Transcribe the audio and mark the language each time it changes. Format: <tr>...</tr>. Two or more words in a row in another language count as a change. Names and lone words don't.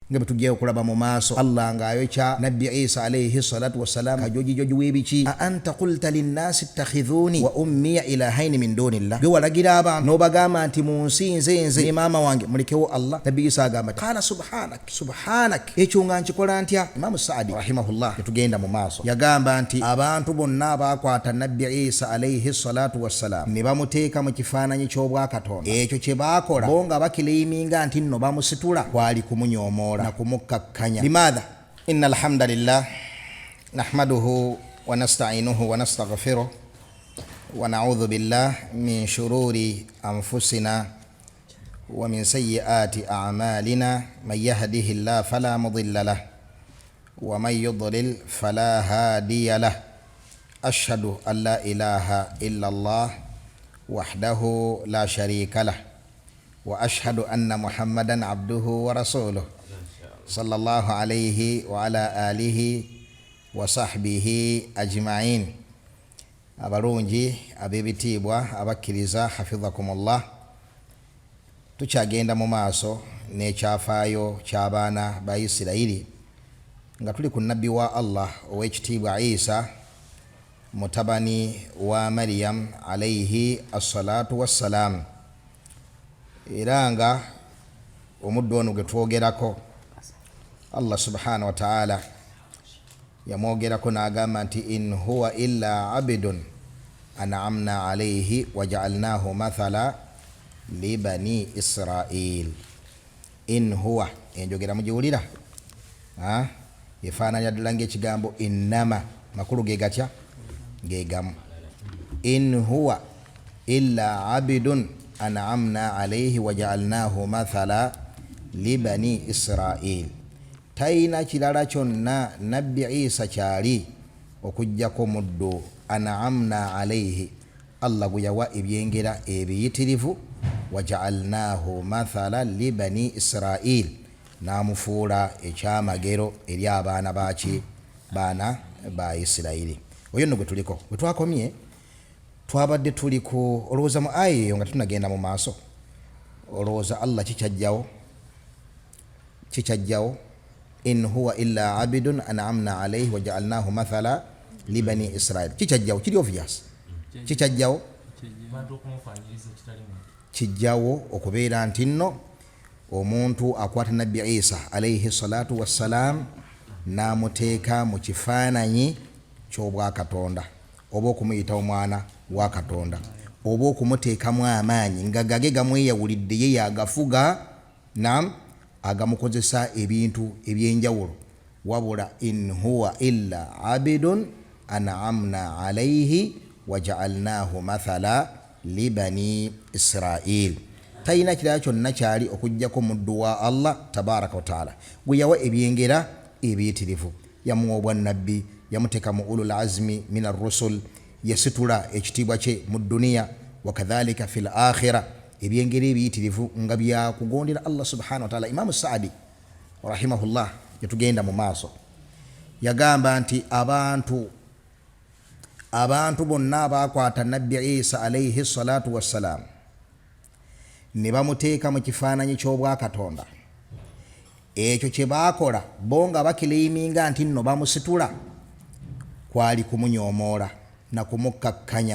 <lg>nga bitugiye okulaba mu maaso. Allah ng'ayokya Nabbi Isa</lg> <ar>عليه الصلاة والسلام</ar> <lg>kajojijoji w'ebiki.</lg> <ar>أأنت قلت للناس اتخذوني وأمي إلهين من دون الله,</ar> <lg>gwe walagira abantu n'obagamba nti munsinze nze ne maama wange mulekewo Allah. Nabbi Isa agamba</lg> <ar>قال سبحانك,</ar> <lg>ekyo nga nkikola ntya? Imam Saadi rahimahullah tugenda mu maaso yagamba nti abantu bonna abakwata Nabbi Isa</lg> <ar>عليه الصلاة والسلام</ar> <lg>ne bamuteeka mu kifaananyi ky'obwakatonda, ekyo kye baakola bo nga bakiliiminga nti nno bamusitula, kwali kumunyoomoola na kumukakkanya.</lg> <ar>Limadha? إن الحمد لله نحمده ونستعينه ونستغفره ونعوذ بالله من شرور أنفسنا ومن سيئات أعمالنا. من يهده الله فلا مضل له ومن يضلل فلا هادي له. أشهد أن لا إله إلا الله وحده لا شريك له وأشهد أن محمدا عبده ورسوله صلى الله عليه وعلى آله وصحبه أجمعين.</ar> <lg>Abalungi ab'ebitiibwa abakkiriza hafidhakumullah, tukyagenda mu maaso n'ekyafaayo ky'abaana ba Isirayiri nga tuli ku nabbi wa Allah ow'ekitiibwa Isa mutabani wa Maryam</lg> <ar>عليه الصلاة والسلام.</ar> <lg>Era nga omuddu ono gwe twogerako Allah</lg> <ar>سبحانه وتعالى</ar> <lg>yamwogerako n'agamba nti</lg> <ar>إن هو إلا عبد أنعمنا عليه وجعلناه مثلا لبني إسرائيل. إن هو</ar> <lg>enjogera mugiwulira, efaananya ddala ng'ekigambo innama, makulu ge gatya? Gegamu.</lg> <ar>إن هو إلا عبد أنعمنا عليه وجعلناه مثلا لبني إسرائيل.</ar> <lg>Taina kirala kyonna Nabbi Isa kyali okujjako muddu</lg> <ar>أنعمنا عليه,</ar> <lg>Allah gwe yawa ebyengera ebiyitirivu,</lg> <ar>وجعلناه مثلا لبني إسرائيل,</ar> <lg>n'amufuula ekyamagero eri abaana baki, baana ba Isirayiri. Oyo nno gwe tuliko, bwe twakomye twabadde tuli ku olowooza mu aya eyo nga tunagenda mu maaso. Olowooza Allah kikyajjawo</lg> <ar>إن هو إلا عبد أنعمنا عليه وجعلناه مثلا لبني إسرائيل.</ar> <lg>Kikyajjawo, kiri obvious, kikyajjawo kijjawo okubeera nti nno omuntu akwata Nabbi Isa</lg> <ar>عليه الصلاة والسلام</ar> <lg>n'amuteeka mu kifaananyi ky'obwakatonda, oba okumuyita omwana wa Katonda, oba okumuteekamu amaanyi nga gage gamweyawulidde ye yagafuga, nam agamukozesa ebintu ebyenjawulo.</lg> <ar>Wabula إن هو إلا عبد أنعمنا عليه وجعلناه مثلا لبني إسرائيل.</ar> <lg>Tayina kirala kyonna kyali okujjako muddu wa Allah</lg> <ar>تبارك وتعالى</ar> <lg>gwe yawa ebyengera ebiyitirivu, yamuwa obwannabbi, yamuteeka mu</lg> <ar>أولي العزم من الرسل,</ar> <lg>yasitula ekitiibwa kye mu duniya,</lg> <ar>وكذلك في الآخرة</ar> <lg>ebyengeri ebiyitirivu nga byakugondera Allah</lg> <ar>سبحانه وتعالى.</ar> <lg>Imam Saadi rahimahullah yatugenda mu maaso yagamba nti abantu bonna abakwata Nabbi Isa</lg> <ar>عليه الصلاة والسلام</ar> <lg>ne bamuteeka mu kifaananyi ky'obwakatonda, ekyo kye baakola bo nga bakiliiminga nti nno bamusitula, kwali kumunyoomoola na kumukakkanya.</lg>